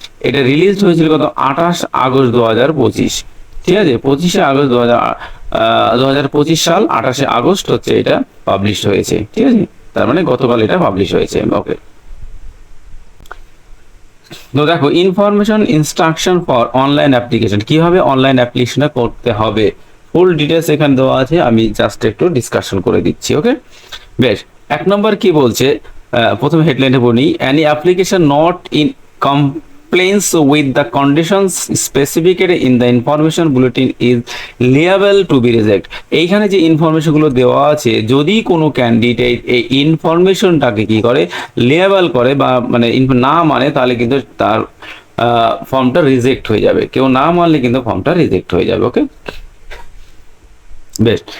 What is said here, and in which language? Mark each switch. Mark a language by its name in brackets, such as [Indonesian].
[Bangla] এটা রিলিজ হয়েছিল গত 28 আগস্ট 2025। ঠিক আছে, 25শে আগস্ট 2025 সাল 28শে আগস্ট হচ্ছে এটা পাবলিশ হয়েছে। ঠিক আছে, তার মানে গতকাল এটা পাবলিশ হয়েছে। ওকে, তো দেখো information instruction for online application, কিভাবে অনলাইন অ্যাপ্লিকেশনটা করতে হবে ফুল ডিটেলস এখানে দেওয়া আছে। আমি জাস্ট একটু ডিসকাশন করে দিচ্ছি। ওকে, বেশ। এক নম্বর কি বলছে, প্রথম হেডলাইনে বলি, [English] Any application not in compliance with the conditions specified in the information bulletin is liable to be reject। [Bangla] এইখানে যে ইনফরমেশনগুলো দেওয়া আছে, যদি কোনো ক্যান্ডিডেট এই ইনফরমেশনটাকে কি করে, লেবেল করে বা মানে না মানে, তাহলে কিন্তু তার ফর্মটা রিজেক্ট হয়ে যাবে। কেউ না মানলে কিন্তু ফর্মটা রিজেক্ট হয়ে যাবে। ওকে, বেশ।